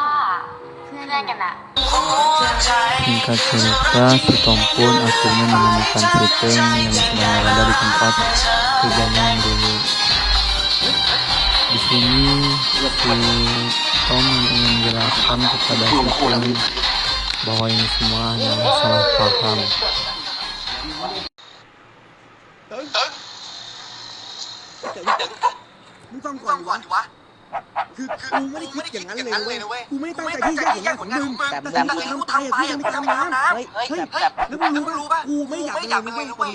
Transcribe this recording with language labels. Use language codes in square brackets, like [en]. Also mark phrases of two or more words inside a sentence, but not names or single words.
[id] Singkat cerita, si Tom pun akhirnya menemukan si Teung yang sedang berada di tempat kerjanya yang dulu. Di sini si Tom ingin menjelaskan kepada si Teung bahwa ini semua hanyalah salah paham. [th] มึงฟังก่อนดิวะคือกูไม่ได้คิดอย่างนั้นเลยนะเว้ยกูไม่ได้ตั้งใจที่จะแย่งผลงานของมึงแต่สิ่งที่กูทำไปอะกูจะไม่ทำนะเฮ้ยแล้วมึงรู้ป่ะกูไม่อยากเป็นเลยนะเว้ย